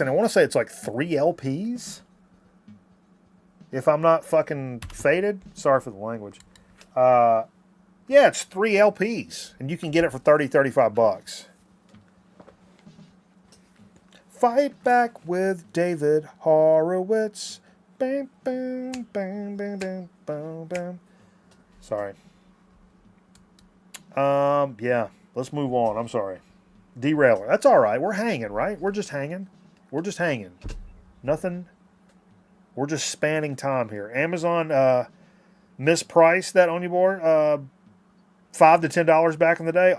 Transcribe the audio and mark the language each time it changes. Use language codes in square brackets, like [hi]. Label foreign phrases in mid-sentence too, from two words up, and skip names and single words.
[en] And I want to say it's like 3 LPs. If I'm not fucking faded. Sorry for the language. Yeah, it's 3 LPs. And you can get it for $30-$35. Fight Back with David Horowitz. Bam, bam, bam, bam, bam, bam, bam. Sorry. Yeah, let's move on. I'm sorry. Derailer. That's all right. We're hanging, right? We're just hanging. Nothing. We're just spanning time here. Amazon mispriced that Onyeabor $5 to $10 back in the day.